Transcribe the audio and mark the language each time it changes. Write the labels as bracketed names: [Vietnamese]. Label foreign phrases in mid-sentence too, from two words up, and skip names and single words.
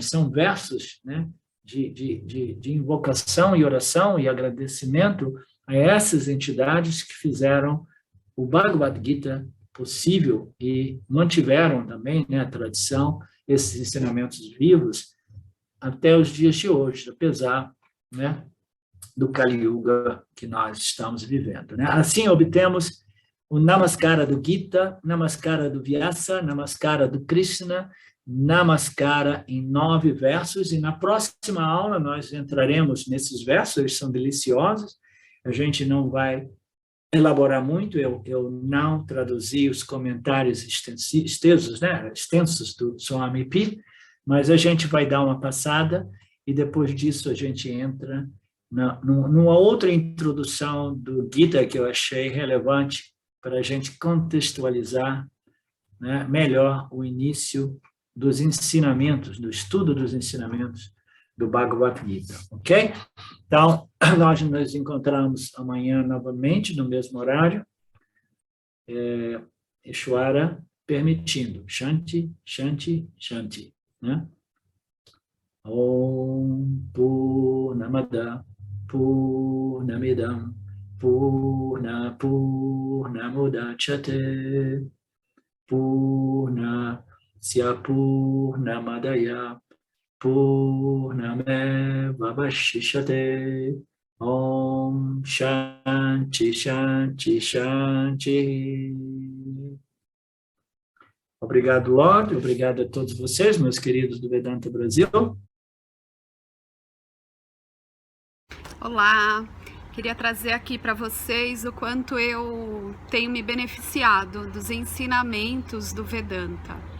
[Portuguese] São versos, né, de invocação e oração e agradecimento a essas entidades que fizeram o Bhagavad Gita possível e mantiveram também, né, a tradição, esses ensinamentos vivos até os dias de hoje, apesar, né, do Kali Yuga que nós estamos vivendo, né? Assim obtemos o Namaskara do Gita, Namaskara do Vyasa, Namaskara do Krishna, Namaskara em 9 versos, e na próxima aula nós entraremos nesses versos, eles são deliciosos, a gente não vai elaborar muito, eu não traduzi os comentários extensos, né, extensos do Swami Pi, mas a gente vai dar uma passada e depois disso a gente entra numa outra introdução do Gita que eu achei relevante para a gente contextualizar, né, melhor o início dos ensinamentos, do estudo dos ensinamentos do Bhagavad Gita, ok? Então, nós nos encontramos amanhã novamente, no mesmo horário, Ishvara permitindo, [Sanskrit] Shanti, Shanti, Shanti, [Portuguese] né? [Sanskrit] Om Purnamada Purnamidam Purnamudachyate Purnasya Purnamadaya Purnameva Vashishyate. Om Shanti Shanti Shanti. [Portuguese] Obrigado, Lorde. Obrigado a todos vocês, meus queridos do Vedanta Brasil. Olá, queria trazer aqui para vocês o quanto eu tenho me beneficiado dos ensinamentos do Vedanta.